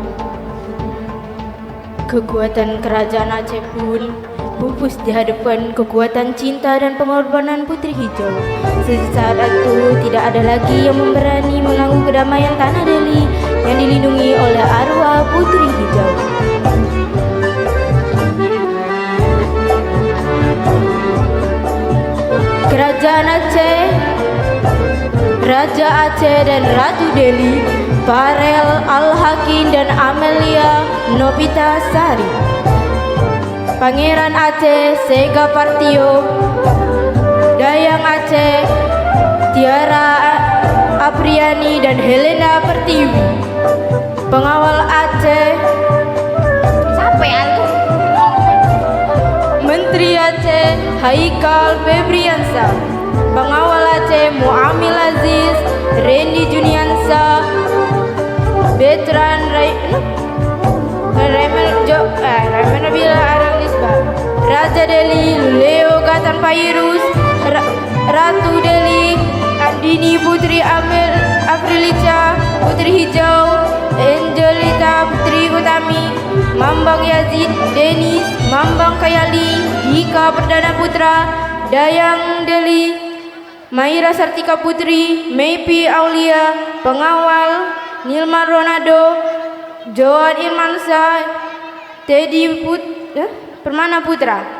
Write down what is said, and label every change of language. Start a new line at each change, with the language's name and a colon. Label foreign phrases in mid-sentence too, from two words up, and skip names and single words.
Indonesian: Kekuatan kerajaan Aceh pun pupus di hadapan kekuatan cinta dan pengorbanan Putri Hijau. Sesaat itu tidak ada lagi yang memberani mengganggu kedamaian tanah Delhi yang dilindungi oleh arwah Putri Hijau. Kerajaan Aceh, Raja Aceh dan Ratu Delhi, Parel Al-Hakim dan Amelia Nopitasari, Pangeran Aceh Sega Partio, Dayang Aceh Tiara Apriani dan Helena Pertiwi, Pengawal Aceh Menteri Aceh Haikal Febriansa, Pengawal Aceh Muamil Aziz Randy Juniansa, Betran Raymond Nabila Aralisba, Raja Delhi Leo Gatan Pairus, Ratu Delhi Andini Putri Afrilica, Putri Hijau Angelita Putri Utami, Mambang Yazid Denis, Mambang Kayali Dika Perdana Putra, Dayang Delhi Maira Sartika Putri, Maypi Aulia, Pengawal Nilman Ronaldo, Joan Irmansyah, Teddy Permana Putra,